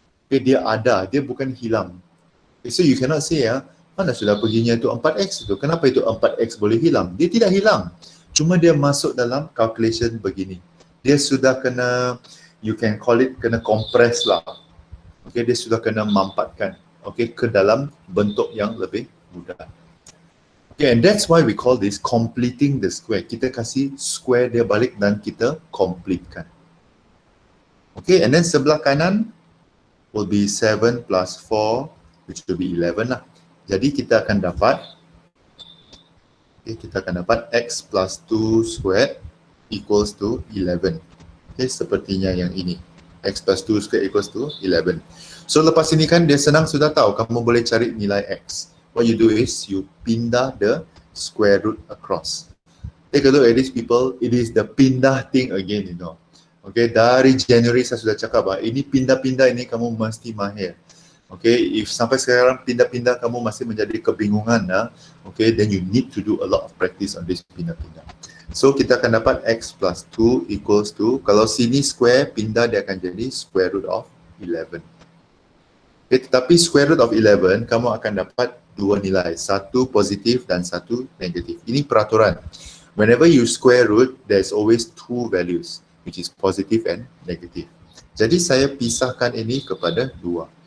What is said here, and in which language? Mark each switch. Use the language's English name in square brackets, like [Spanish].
[Malay] Okay, dia ada, dia bukan hilang. Okay, [English] so you cannot say, [Malay] mana sudah perginya itu 4x itu? Kenapa itu 4x boleh hilang? Dia tidak hilang. Cuma dia masuk dalam calculation begini. Dia sudah kena, [English] you can call it [Malay] kena compress lah. Okay, dia sudah kena mampatkan, okay, ke dalam bentuk yang lebih mudah. [English] Okay, and that's why we call this completing the square. [Malay] Kita kasih square dia balik dan kita completekan. [English] Okay, and then [Malay] sebelah kanan [English] will be 7 plus 4, which will be 11 lah. [Malay] Jadi kita akan dapat, okay, kita akan dapat [English] x plus 2 squared equals to 11. [Malay] Okay, sepertinya yang ini. [English] X plus 2 square equals to 11. [Malay] So lepas ini kan dia senang sudah tahu, kamu boleh cari nilai x. [English] What you do is you pindah the square root across. Take a look at these people. It is the pindah thing again, you know. [Malay] Okay, dari January saya sudah cakap, ini pindah-pindah ini kamu mesti mahir. [English] Okay, if [Malay] sampai sekarang pindah-pindah kamu masih menjadi kebingungan, [English] okay, then you need to do a lot of practice on this pindah-pindah. [Malay] So kita akan dapat [English] x plus 2 equals to, [Malay] kalau sini square, pindah dia akan jadi [English] square root of 11. [Malay] Okay, tetapi [English] square root of 11, [Malay] kamu akan dapat dua nilai, satu positif dan satu negatif. Ini peraturan. [English] Whenever you square root, there's always two values, which is positive and negative. [Malay] Jadi saya pisahkan ini kepada 2.